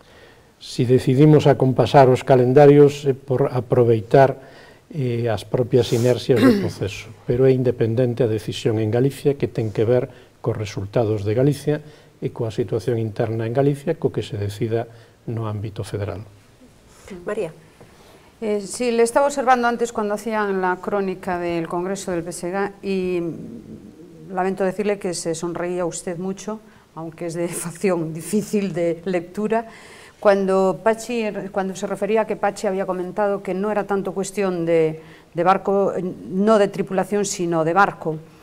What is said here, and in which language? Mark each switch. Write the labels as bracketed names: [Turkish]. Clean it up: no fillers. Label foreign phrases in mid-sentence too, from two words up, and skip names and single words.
[Galician] Si decidimos acompasar os calendarios é por aproveitar as propias inercias do proceso, pero é independente a decisión en Galicia que ten que ver cos resultados de Galicia e coa situación interna en Galicia co que se decida no ámbito federal. María. [Spanish] Sí, le estaba observando antes cuando hacían la crónica del Congreso del PSG y lamento decirle que se sonreía usted mucho, aunque es de facción difícil de lectura, cuando se refería a que Pachi había comentado que no era tanto cuestión de barco, no de tripulación, sino de barco.